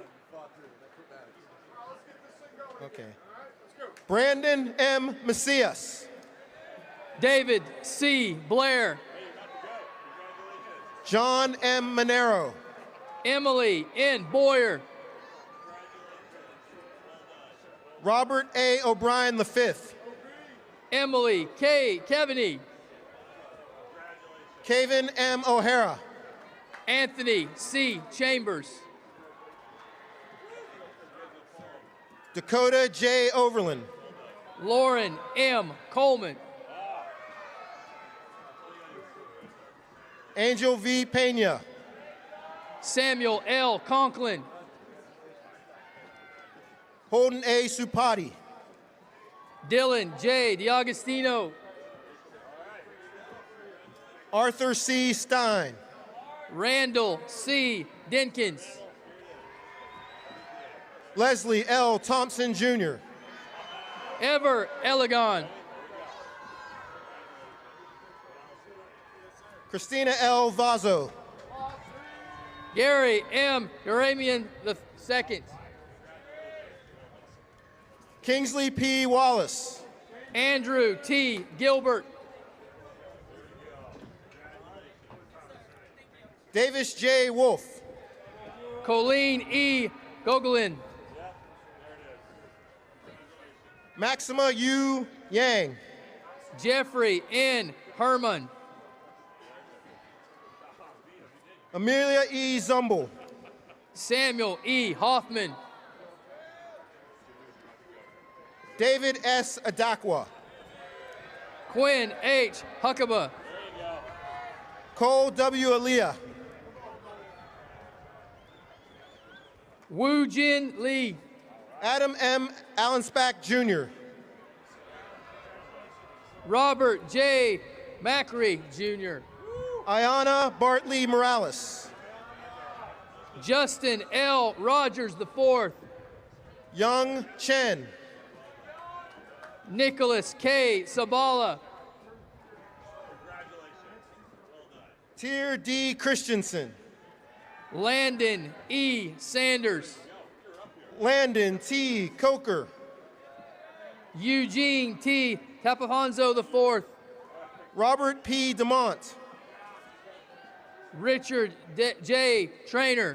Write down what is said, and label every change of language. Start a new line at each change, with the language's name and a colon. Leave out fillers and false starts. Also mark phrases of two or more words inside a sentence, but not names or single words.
English: Fought through. Okay. Brandon M. Macias. David C. Blair. John M. Monero. Emily N. Boyer. Robert A. O'Brien V. Emily K. Kevaney. Kaven M. O'Hara. Anthony C. Chambers. Dakota J. Overland. Lauren M. Coleman. Angel V. Pena. Samuel L. Conklin. Holden A. Supati. Dylan J. DiAgostino. Arthur C. Stein. Randall C. Dinkins. Leslie L. Thompson Jr. Ever Elegon. Christina L. Vazo. Gary M. Uramian II. Kingsley P. Wallace. Andrew T. Gilbert. Davis J. Wolf. Colleen E. Gogolin. Maxima Yu Yang. Jeffrey N. Herman. Amelia E. Zumbel. Samuel E. Hoffman. David S. Adakwa. Quinn H. Huckabee. Cole W. Aliyah. Woo Jin Lee. Adam M. Allensbach Jr. Robert J. Macri Jr. Ayana Bartley Morales. Justin L. Rogers IV. Young Chen. Nicholas K. Sabala. Tier D. Christensen. Landon E. Sanders. Landon T. Coker. Eugene T. Tapahanzo IV. Robert P. DeMont. Richard J. Trainer.